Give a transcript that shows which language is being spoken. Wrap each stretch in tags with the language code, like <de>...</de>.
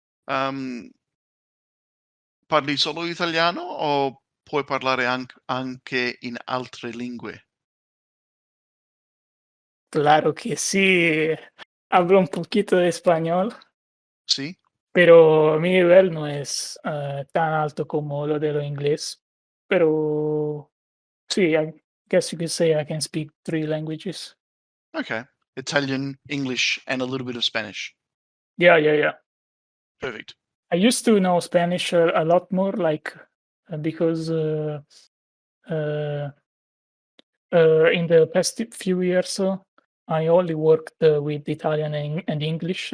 <it>Parli solo italiano o puoi parlare anche in altre lingue?</it> <es>Claro que sí. Hablo un poquito de español, Sí. pero mi nivel no es tan alto como lo de lo inglés. Pero sí,</es> <en>I guess you could say I can speak 3 languages. Okay. Italian, English, and a little bit of Spanish. Yeah. Perfect. I used to know Spanish a lot more, like because in the past few years, I only worked with Italian and English.</en>